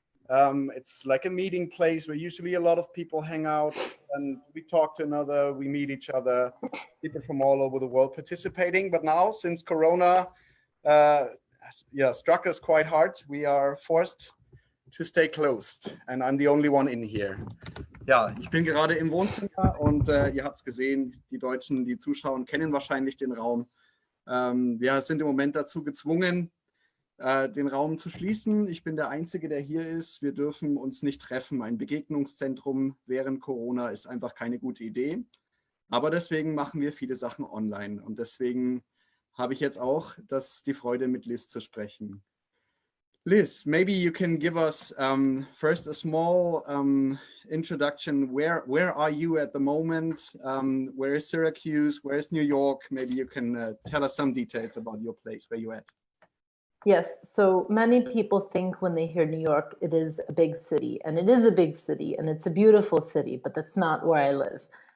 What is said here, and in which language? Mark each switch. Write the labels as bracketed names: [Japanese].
[English] It's like a meeting place where usually a lot of people hang out and we talk to another, we meet each other, people from all over the world participating. But now, since Corona struck us quite hard, we are forced to stay closed and I'm the only one in here. [German] Ja, ich bin gerade im Wohnzimmer und ihr habt es gesehen, die Deutschen, die zuschauen, kennen wahrscheinlich den Raum. Wir sind im Moment dazu gezwungen, den Raum zu schließen. Ich bin der Einzige, der hier ist. Wir dürfen uns nicht treffen. Ein Begegnungszentrum während Corona ist einfach keine gute Idee. Aber deswegen machen wir viele Sachen online. Und deswegen habe ich jetzt auch die Freude, mit Liz zu sprechen. [English] Liz, maybe you can give us first a small introduction. Where are you at the moment? Where is Syracuse? Where is New York? Maybe you can tell us some details about your place, where you're at. Yes, so many people think when they hear New York, it is a big city, and it is a big city, and it's a beautiful city, but that's not where I live.